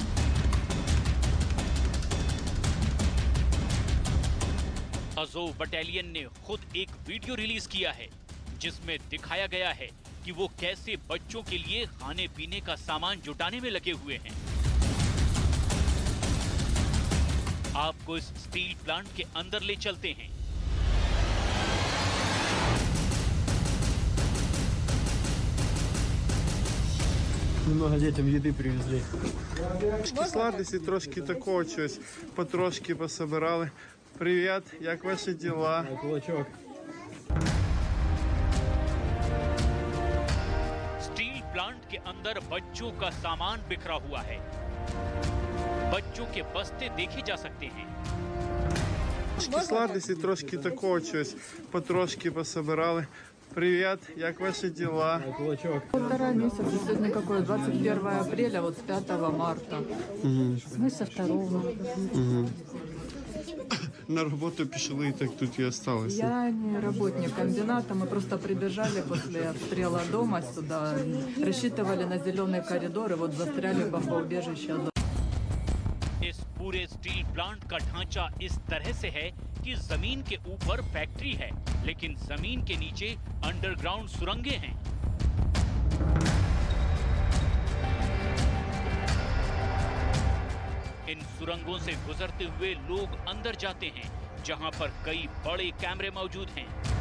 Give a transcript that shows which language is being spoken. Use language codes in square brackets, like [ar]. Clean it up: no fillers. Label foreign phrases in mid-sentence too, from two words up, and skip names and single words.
[hi] अज़ोव बटालियन ने खुद एक [en] video release [hi] किया है जिसमें दिखाया गया है कि वो कैसे बच्चों के लिए खाने पीने का सामान जुटाने में लगे हुए हैं। आपको इस [en] steel plant [hi] के अंदर ले चलते हैं। [ru] Немного детям еды привезли. [uk] Сладості, трошки такого чогось, потрошки пособирали. Привіт, як ваші діла? Кулачок. [en] steel plant [hi] के अंदर बच्चों का सामान बिखरा हुआ है। बच्चों के बस्ते देखे जा सकते हैं। [uk] Сладості, трошки такого чогось, потрошки пособирали. Привіт, як ваші діла? Кулачок. [ru] 1,5 месяца, сегодня какое, 21 апреля, вот с 5 марта. Мы со 2. [uk] На роботу пішли і так тут і осталися. [ru] Я не работник комбината, мы просто прибежали после обстрела дома сюда, рассчитывали на зеленый коридор и вот застряли в бомбоубежище. [hi] इस पूरे [en] steel plant [hi] का ढांचा इस तरह से है कि जमीन के ऊपर फैक्ट्री है, लेकिन जमीन के नीचे अंडरग्राउंड सुरंगें हैं। इन सुरंगों से गुजरते हुए लोग अंदर जाते हैं, जहां पर कई बड़े कैमरे मौजूद हैं।